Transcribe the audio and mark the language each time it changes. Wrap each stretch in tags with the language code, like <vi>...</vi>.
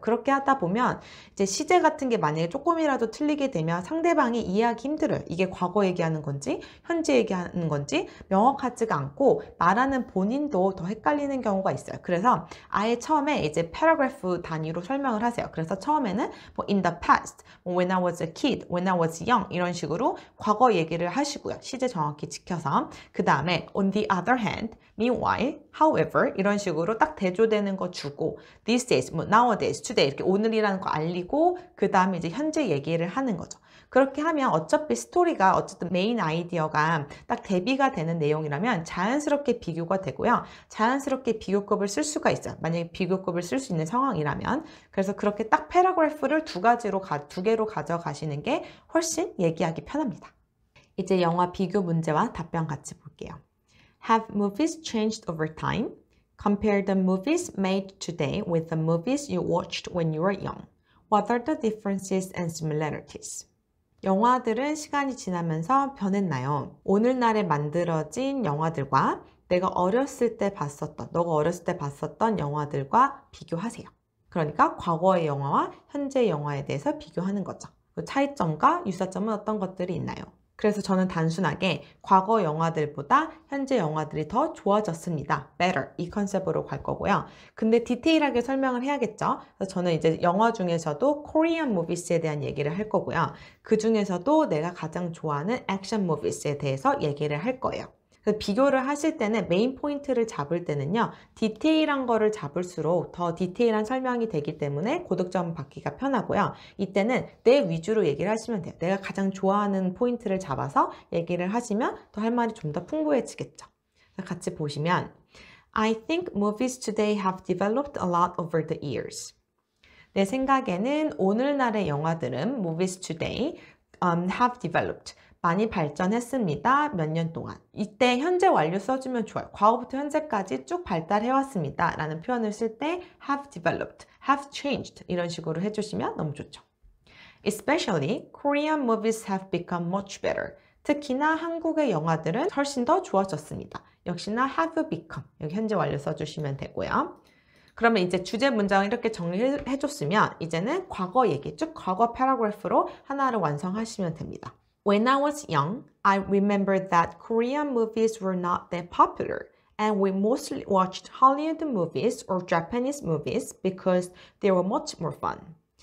<ko>그렇게 하다 보면 이제 시제 같은 게 만약에 조금이라도 틀리게 되면 상대방이 이해하기 힘들어요. 이게 과거 얘기하는 건지 현재 얘기하는 건지 명확하지가 않고 말하는 본인도 더 헷갈리는 경우가 있어요. 그래서 아예 처음에 이제 패러그래프 단위로 설명을 하세요. 그래서 처음에는 뭐</ko> <en>in the past, when I was a kid, when I was young</en> <ko>이런 식으로 과거 얘기를 하시고요. 시제 정확히 지켜서 그 다음에</ko> <en>on the other hand, meanwhile, however</en> <ko>이런 식으로 딱 대조되는 거 주고 these days, 뭐 nowadays, today 이렇게 오늘이라는 거 알리고 그 다음에 이제 현재 얘기를 하는 거죠. 그렇게 하면 어차피 스토리가 어쨌든 메인 아이디어가 딱 대비가 되는 내용이라면 자연스럽게 비교가 되고요. 자연스럽게 비교급을 쓸 수가 있어요. 만약에 비교급을 쓸 수 있는 상황이라면. 그래서 그렇게 딱 패러그래프를 두 개로 가져가시는 게 훨씬 얘기하기 편합니다. 이제 영화 비교 문제와 답변 같이 볼게요.</ko> <en>Have movies changed over time? Compare the movies made today with the movies you watched when you were young. What are the differences and similarities?</en> <ko>영화들은 시간이 지나면서 변했나요? 오늘날에 만들어진 영화들과 내가 어렸을 때 너가 어렸을 때 봤었던 영화들과 비교하세요. 그러니까 과거의 영화와 현재의 영화에 대해서 비교하는 거죠. 그 차이점과 유사점은 어떤 것들이 있나요? 그래서 저는 단순하게 과거 영화들보다 현재 영화들이 더 좋아졌습니다. better 이 컨셉으로 갈 거고요. 근데 디테일하게 설명을 해야겠죠. 그래서 저는 이제 영화 중에서도 Korean movies에 대한 얘기를 할 거고요. 그 중에서도 내가 가장 좋아하는 액션 movies에 대해서 얘기를 할 거예요. 그래서 비교를 하실 때는 메인 포인트를 잡을 때는요. 디테일한 거를 잡을수록 더 디테일한 설명이 되기 때문에 고득점 받기가 편하고요. 이때는 내 위주로 얘기를 하시면 돼요. 내가 가장 좋아하는 포인트를 잡아서 얘기를 하시면 더 할 말이 좀 더 풍부해지겠죠. 같이 보시면</ko> <en>I think movies today have developed a lot over the years.</en> <ko>내 생각에는 오늘날의 영화들은</ko> <en>movies today have developed.</en> <ko>많이 발전했습니다. 몇 년 동안. 이때 현재 완료 써주면 좋아요. 과거부터 현재까지 쭉 발달해왔습니다. 라는 표현을 쓸 때 have developed, have changed 이런 식으로 해주시면 너무 좋죠.</ko> <en>Especially, Korean movies have become much better.</en> <ko>특히나 한국의 영화들은 훨씬 더 좋아졌습니다. 역시나 have become, 여기 현재 완료 써주시면 되고요. 그러면 이제 주제 문장을 이렇게 정리해줬으면 이제는 과거 얘기, 쭉 과거 패러그래프로 하나를 완성하시면 됩니다.</ko> <en>When I was young, I remember that Korean movies were not that popular, and we mostly watched Hollywood movies or Japanese movies because they were much more fun.</en>